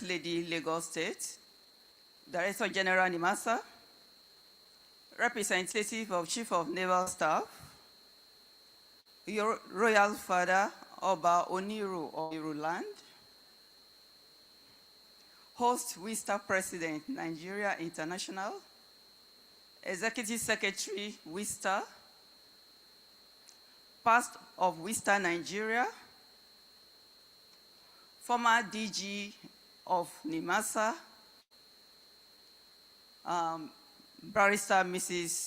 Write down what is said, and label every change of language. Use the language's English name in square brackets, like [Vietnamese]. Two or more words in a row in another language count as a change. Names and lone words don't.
[English] Lady, Lagos State, Director General NIMASA, representative of Chief of Naval Staff, Your Royal Father, Oba Oniru of Iruland, host WISTA President, Nigeria International, Executive Secretary, WISTA, past of WISTA Nigeria, former DG of NIMASA, Barrister Mrs.